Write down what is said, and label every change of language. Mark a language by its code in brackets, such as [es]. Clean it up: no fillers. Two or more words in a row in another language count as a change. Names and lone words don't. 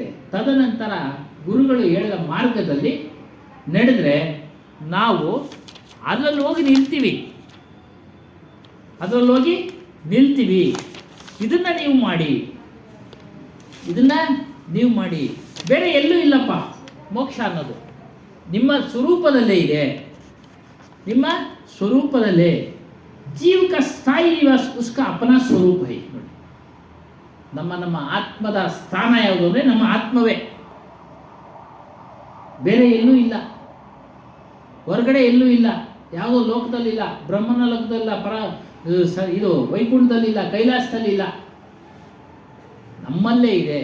[kn] ತದನಂತರ ಗುರುಗಳು ಹೇಳಿದ ಮಾರ್ಗದಲ್ಲಿ ನಡೆದರೆ ನಾವು ಅದರಲ್ಲಿ ಹೋಗಿ ನಿಲ್ತೀವಿ, ಇದನ್ನು ನೀವು ಮಾಡಿ, ಬೇರೆ ಎಲ್ಲೂ ಇಲ್ಲಪ್ಪ. ಮೋಕ್ಷ ಅನ್ನೋದು ನಿಮ್ಮ ಸ್ವರೂಪದಲ್ಲೇ ಇದೆ, ನಿಮ್ಮ ಸ್ವರೂಪದಲ್ಲೇ. [hi] ಜೀವ का स्थायी निवास उसका अपना स्वरूप है. [kn] ನೋಡಿ, ನಮ್ಮ ಆತ್ಮದ ಸ್ಥಾನ ಯಾವುದು ಅಂದರೆ ನಮ್ಮ ಆತ್ಮವೇ, ಬೇರೆ ಎಲ್ಲೂ ಇಲ್ಲ, ಹೊರಗಡೆ ಎಲ್ಲೂ ಇಲ್ಲ, ಯಾವುದೋ ಲೋಕದಲ್ಲಿಲ್ಲ, ಬ್ರಹ್ಮನ ಲೋಕದಲ್ಲ, ಇದು ವೈಕುಂಠದಲ್ಲಿಲ್ಲ, ಕೈಲಾಸದಲ್ಲಿಲ್ಲ, ನಮ್ಮಲ್ಲೇ ಇದೆ.